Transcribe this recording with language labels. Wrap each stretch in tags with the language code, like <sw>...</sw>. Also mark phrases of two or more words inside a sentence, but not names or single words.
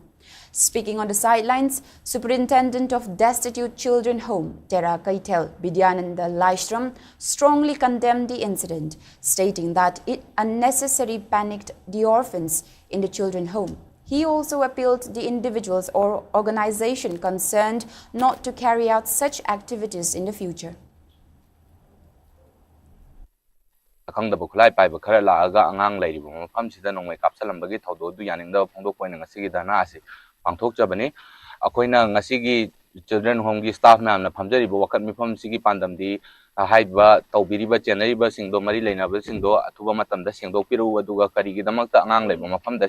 <en>Speaking on the sidelines, Superintendent of Destitute Children Home, Tera Kaitel Bidyananda Laishram, strongly condemned the incident, stating that it unnecessarily panicked the orphans in the children home. He also appealed to the individuals or organization concerned not to carry out such activities in the future.</en> <mni>Akangda bukulay pai bakara laaga angang lairibu mafam sida nongmai kapsalambagi thawdodu yaningda phongdok poina ngasigi dana ase pangthok jabani akoina ngasigi</mni> <en>children home</en> <mni>gi staff mamna phamjaribu wakat mifam sigi pandamdi haiba tawbiriba chenariba singdo mari leinaba singdo athuba matamda singdok piru aduga karigi damakta angang laiba mafamda</mni>